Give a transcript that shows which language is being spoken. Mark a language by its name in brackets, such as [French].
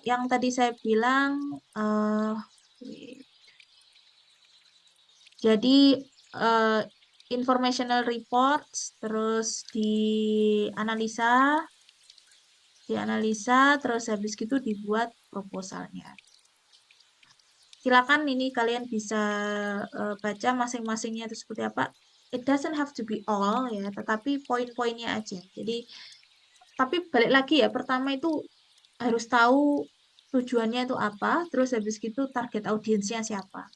[Indonesian] Yang tadi saya bilang, uh, jadi uh, informational reports terus dianalisa, terus habis gitu dibuat proposalnya. Silakan ini kalian bisa baca masing-masingnya itu seperti apa. [English] It doesn't have to be all [Indonesian] ya, tetapi poin-poinnya aja. Jadi, tapi balik lagi ya, pertama itu harus tahu tujuannya itu apa, terus habis gitu target audiensnya siapa.